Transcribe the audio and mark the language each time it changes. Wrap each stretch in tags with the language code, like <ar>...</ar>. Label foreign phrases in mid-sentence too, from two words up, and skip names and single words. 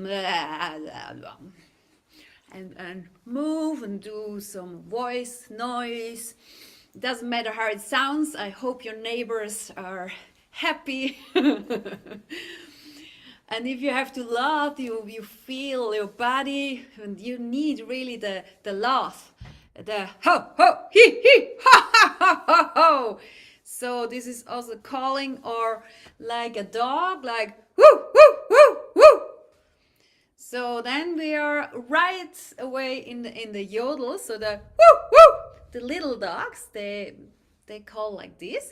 <en>And move and do some voice noise. It doesn't matter how it sounds. I hope your neighbors are happy. And if you have to laugh, you feel your body, and you need really the laugh, the ho ho he ha ha ha ha ho. So this is also calling, or like a dog, like woo woo woo woo. So then we are right away in the yodel. So the woo woo, the little dogs, they call like this.</en>